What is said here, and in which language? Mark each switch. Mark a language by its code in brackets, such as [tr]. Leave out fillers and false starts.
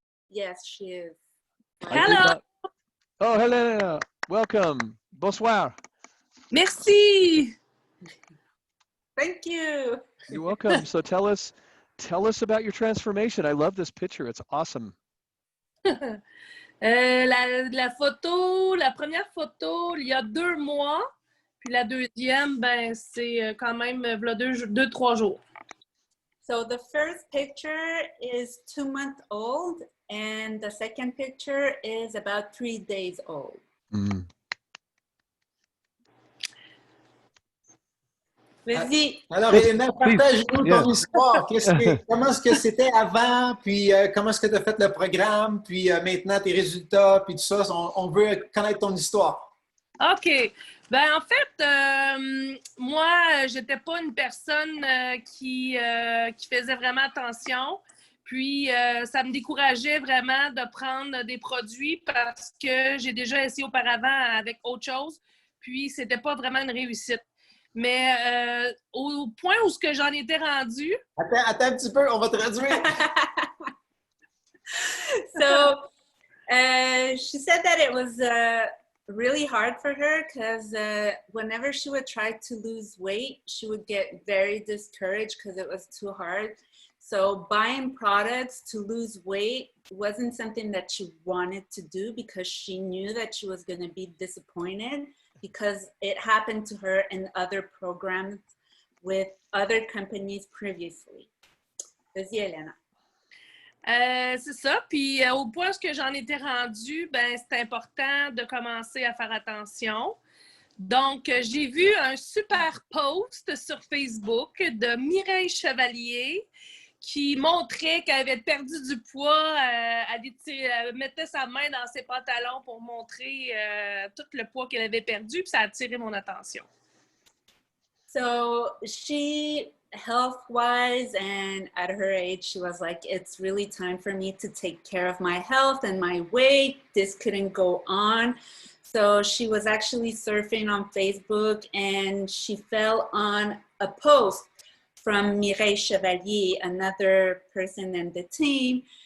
[en] Yes, she is. Hello. Oh, Helena, welcome. Bonsoir. [fr] Merci. [en] Thank you. You're welcome. So tell us about your transformation. I love this picture. It's awesome. [fr] La première photo, il y a 2 mois, puis la deuxième, ben c'est quand même v'là 2-3 jours. [en] So the first picture is 2 months old, and the second picture is about 3 days old. Mm. [fr] Vas-y. Alors, Elena, partage-nous ton histoire. Comment est-ce que c'était avant, puis comment est-ce que tu as fait le programme, puis maintenant tes résultats, puis tout ça. On veut connaître ton histoire. OK. Ben en fait, moi, j'étais pas une personne qui faisait vraiment attention. Puis, ça me décourageait vraiment de prendre des produits parce que j'ai déjà essayé auparavant avec autre chose. Puis, c'était pas vraiment une réussite. Mais au point où ce que j'en étais rendue... Attends un petit peu, on va traduire. [en] So, she said that it was really hard for her because whenever she would try to lose weight, she would get very discouraged because it was too hard. So buying products to lose weight wasn't something that she wanted to do because she knew that she was going to be disappointed because it happened to her in other programs with other companies previously. [fr] Vas-y, Elena. C'est ça. Puis au point où j'en étais rendue, ben c'est important de commencer à faire attention. Donc, j'ai vu un super post sur Facebook de Mireille Chevalier qui montrait qu'elle avait perdu du poids. Elle mettait sa main dans ses pantalons pour montrer tout le poids qu'elle avait perdu, puis ça a attiré mon attention. [en] So she, health-wise and at her age, she was like, it's really time for me to take care of my health and my weight. This couldn't go on. So she was actually surfing on Facebook and she fell on a post from Mireille Chevalier, another person in the team.